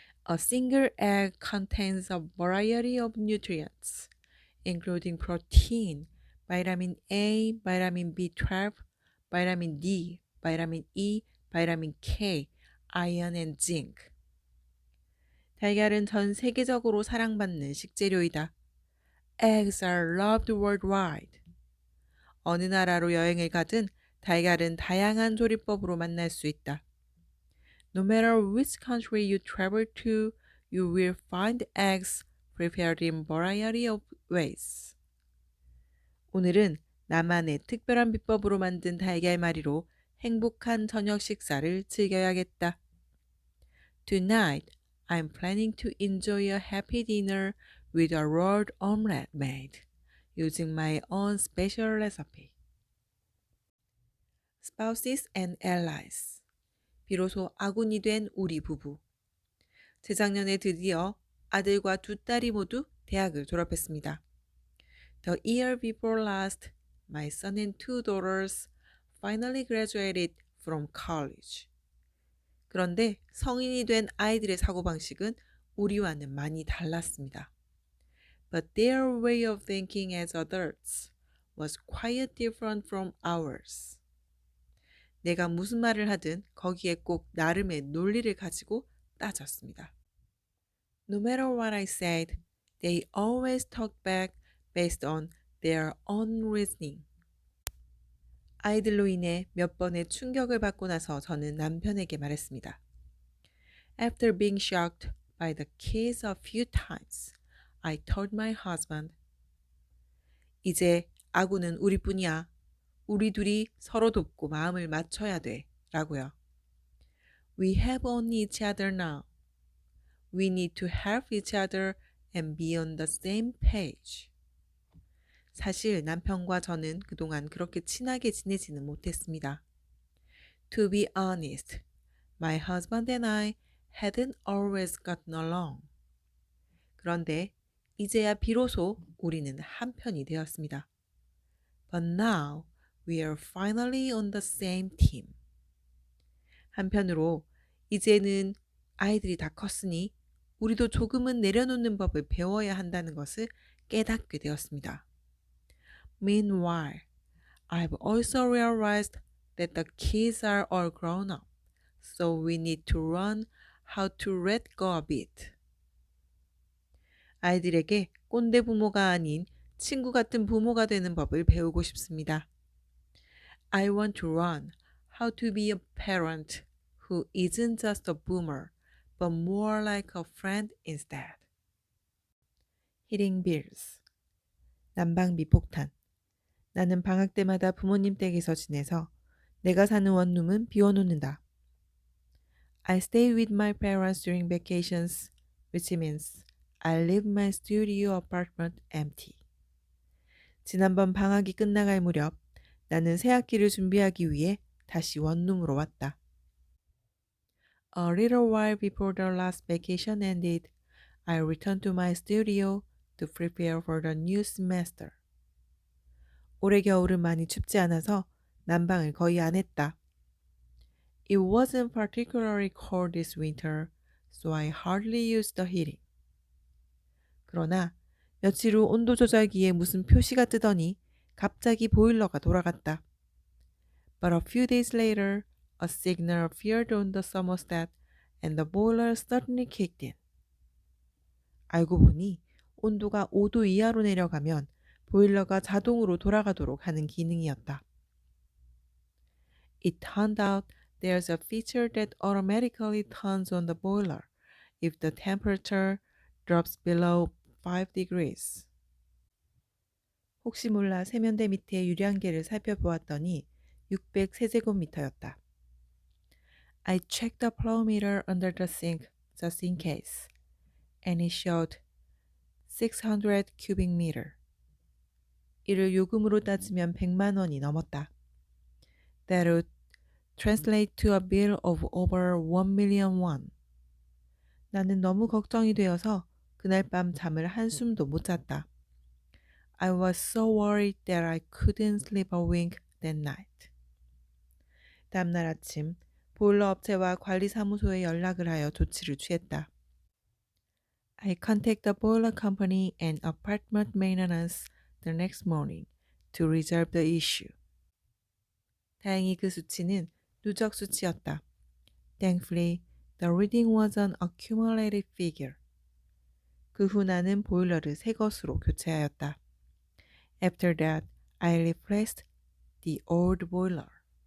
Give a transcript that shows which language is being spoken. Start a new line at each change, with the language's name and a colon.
English: A single egg contains a variety of nutrients, including protein, vitamin A, vitamin B12, vitamin D, vitamin E, vitamin K, iron and zinc.
Korean: 달걀은 전 세계적으로 사랑받는 식재료이다.
English: Eggs are loved worldwide.
Korean: 어느 나라로 여행을 가든 달걀은 다양한 조리법으로 만날 수 있다.
English: No matter which country you travel to, you will find eggs prepared in variety of ways.
Korean: 오늘은 나만의 특별한 비법으로 만든 달걀말이로 행복한 저녁 식사를 즐겨야겠다.
English: Tonight, I'm planning to enjoy a happy dinner with a rolled omelette made using my own special recipe. Spouses and allies.
Korean: 비로소 아군이 된 우리 부부. 재작년에 드디어 아들과 두 딸이 모두 대학을 졸업했습니다.
English: The year before last, my son and two daughters finally graduated from college.
Korean: 그런데 성인이 된 아이들의 사고방식은 우리와는 많이 달랐습니다.
English: But their way of thinking as adults was quite different from ours.
Korean: 내가 무슨 말을 하든 거기에 꼭 나름의 논리를 가지고 따졌습니다.
English: No matter what I said, they always talked back based on their own reasoning.
Korean: 아이들로 인해 몇 번의 충격을 받고 나서 저는 남편에게 말했습니다.
English: After being shocked by the kids a few times, I told my husband,
Korean: 이제 아군은 우리뿐이야. 우리 둘이 서로 돕고 마음을 맞춰야 돼. 라고요.
English: We have only each other now. We need to help each other and be on the same page.
Korean: 사실 남편과 저는 그동안 그렇게 친하게 지내지는 못했습니다.
English: To be honest, my husband and I hadn't always gotten along.
Korean: 그런데 이제야 비로소 우리는 한편이 되었습니다.
English: But now we are finally on the same team.
Korean: 한편으로 이제는 아이들이 다 컸으니 우리도 조금은 내려놓는 법을 배워야 한다는 것을 깨닫게 되었습니다.
English: Meanwhile, I've also realized that the kids are all grown up, so we need to learn how to let go a bit.
Korean: 아이들에게 꼰대 부모가 아닌 친구 같은 부모가 되는 법을 배우고 싶습니다.
English: I want to learn how to be a parent who isn't just a boomer, but more like a friend instead. Hitting bills.
Korean: 난방비 폭탄. 나는 방학 때마다 부모님 댁에서 지내서 내가 사는 원룸은 비워놓는다.
English: I stay with my parents during vacations, which means I leave my studio apartment empty.
Korean: 지난번 방학이 끝나갈 무렵 나는 새학기를 준비하기 위해 다시 원룸으로 왔다.
English: A little while before the last vacation ended, I returned to my studio to prepare for the new semester.
Korean: 올해 겨울은 많이 춥지 않아서 난방을 거의 안 했다.
English: It wasn't particularly cold this winter, so I hardly used the heating.
Korean: 그러나 며칠 후 온도 조절기에 무슨 표시가 뜨더니 갑자기 보일러가 돌아갔다.
English: But a few days later, a signal appeared on the thermostat and the boiler suddenly kicked in.
Korean: 알고 보니 온도가 5도 이하로 내려가면 보일러가 자동으로 돌아가도록 하는 기능이었다.
English: It turned out there's a feature that automatically turns on the boiler if the temperature drops below 5 degrees.
Korean: 혹시 몰라 세면대 밑에 유량계를 살펴보았더니 600세제곱미터였다.
English: I checked the flow meter under the sink just in case, and it showed 600 cubic meter.
Korean: 이를 요금으로 따지면 100만 원이 넘었다.
English: That would translate to a bill of over 1 million won.
Korean: 나는 너무 걱정이 되어서 그날 밤 잠을 한숨도 못 잤다.
English: I was so worried that I couldn't sleep a wink that night.
Korean: 다음날 아침 보일러 업체와 관리사무소에 연락을 하여 조치를 취했다.
English: I contacted the boiler company and apartment maintenance the next morning to resolve the issue.
Korean: 다행히 그 수치는 누적 수치였다.
English: Thankfully, the reading was an accumulated figure.
Korean: 그 후 나는 보일러를 새 것으로 교체하였다.
English: After that, I replaced the old boiler.